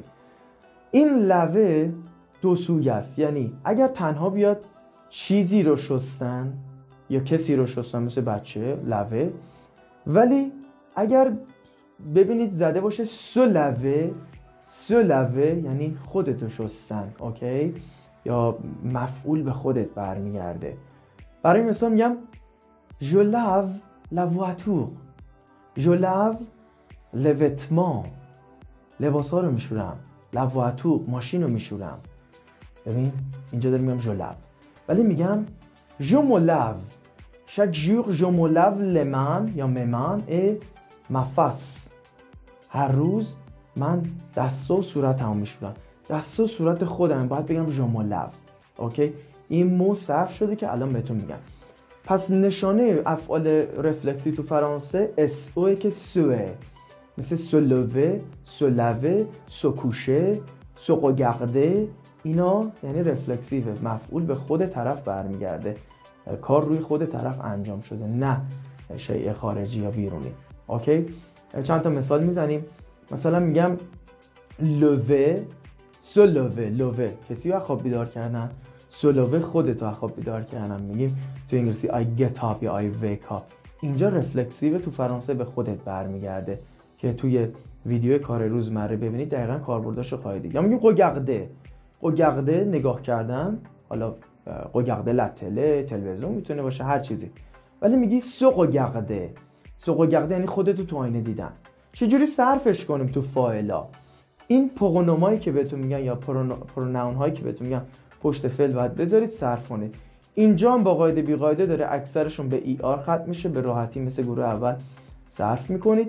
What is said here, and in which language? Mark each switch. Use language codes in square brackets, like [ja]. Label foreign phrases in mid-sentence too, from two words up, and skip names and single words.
[fa] این لوه دو سویه است، یعنی اگر تنها بیاد چیزی رو شستن یا کسی رو شستن مثل بچه، لوه، ولی اگر ببینید زده باشه سلوه یعنی خودتو شستن، اوکی؟ یا مفعول به خودت برمیگرده. برای مثال میگم [fr] je lave la voiture، je lave les vêtements، [fa] لباس ها رو میشورم. [fr] la voiture، [fa] ماشین رو میشورم. ببین اینجا دارم میگم [fr] je lave، [fa] ولی میگم [fr] je me lave chaque jour، je me lave les mains یا mes mains et ma face، [fa] هر روز من دست و صورتمو میشورم. دست و صورت خودم باید بگم [fr] je me lave، [fa] اوکی؟ این مو صرف شده که الان بهتون میگم. پس نشانه افعال رفلکسی تو فرانسه اس او که سوه، مثل [fr] se lever، se laver، se coucher، se regarder. [fa] اینا یعنی رفلکسیوه، مفعول به خود طرف برمیگرده، کار روی خود طرف انجام شده، نه شیء خارجی یا بیرونی، اوکی؟ چند تا مثال میزنیم. مثلا میگم [fr] lever، se lever، [fa] کسی رو از خواب بیدار کردن. [fr] se lever، [fa] خودتو از خواب بیدار کردن. میگیم تو انگلیسی [en] I get up [fa] یا [en] I wake up. [fa] اینجا رفلکسیو تو فرانسه به خودت برمیگرده که توی ویدیو کار روزمره ببینید دقیقاً کاربرداشو خواهید دید. یا میگیم regarder، نگاه کردن، حالا [fr] regarder la télé، [fa] تلویزیون میتونه باشه، هر چیزی. ولی میگی [fr] se regarder [fa] یعنی خودتو تو آینه دیدن. چجوری صرفش کنیم تو فاعلا؟ این پرونومایی که بهتون میگن یا پروناون هایی که بهتون میگن پشت فعل باید بذارید صرف کنید. اینجا هم با قاعده بی قاعده داره اکثرشون به ای آر ختم میشه، به راحتی مثل گروه اول صرف میکنید.